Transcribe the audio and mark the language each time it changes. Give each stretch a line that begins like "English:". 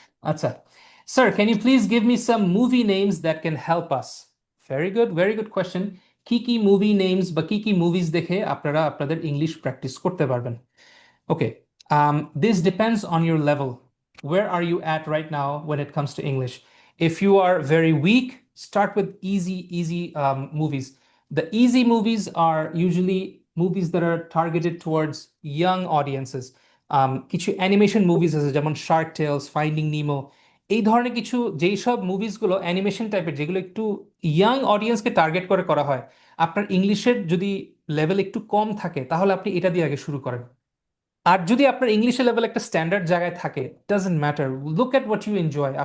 English: আচ্ছা, sir, can you please give me some movie names that can help us? Very good question.
Bangla: কি কি movie names বা কি কি মুভিজ দেখে আপনারা আপনাদের ইংলিশ প্র্যাকটিস করতে পারবেন?
English: Okay, this depends on your level. Where are you at right now when it comes to English? If you are very weak, start with easy movies. The easy movies are usually movies that are targeted towards young audiences.
Bangla: কিছু animation movies আছে যেমন Shark tales, finding নিমো, এই ধরনের কিছু যেই সব মুভিজগুলো animation টাইপের, যেগুলো একটু ইয়াং অডিয়েন্সকে টার্গেট করে করা হয়, আপনার ইংলিশের যদি লেভেল একটু কম থাকে তাহলে আপনি এটা দিয়ে আগে শুরু করেন। আর যদি আপনার ইংলিশের লেভেল একটা স্ট্যান্ডার্ড জায়গায় থাকে,
English: Doesn't matter, look at what you enjoy.